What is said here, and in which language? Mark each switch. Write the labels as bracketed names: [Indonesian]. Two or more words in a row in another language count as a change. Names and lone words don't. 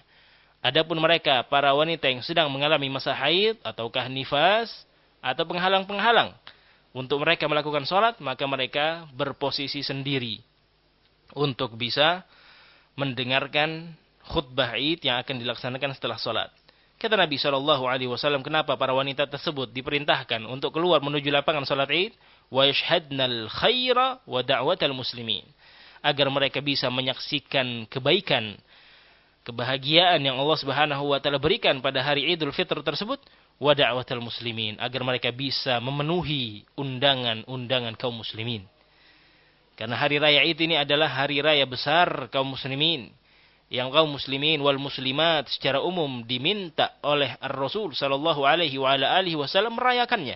[Indonesian] Adapun mereka, para wanita yang sedang mengalami masa haid, ataukah nifas, atau penghalang-penghalang untuk mereka melakukan salat, maka mereka berposisi sendiri untuk bisa mendengarkan khutbah Id yang akan dilaksanakan setelah salat. Kata Nabi SAW, kenapa para wanita tersebut diperintahkan untuk keluar menuju lapangan salat Id? [Arabic] وليشهدن الخير ودعوة المسلمين. [Indonesian] Agar mereka bisa menyaksikan kebaikan, kebahagiaan yang [Arabic] الله سبحانه وتعالى [Indonesian] berikan pada hari Idul Fitr tersebut, [Arabic] ودعوة المسلمين, [Indonesian] agar mereka bisa memenuhi undangan-undangan kaum muslimin. Karena hari raya Id ini adalah hari raya besar kaum muslimin, yang kaum [Arabic] المسلمين والمسلمات [Indonesian] secara umum diminta oleh Ar-Rasul [Arabic] صلى الله عليه وسلم [Indonesian] merayakannya.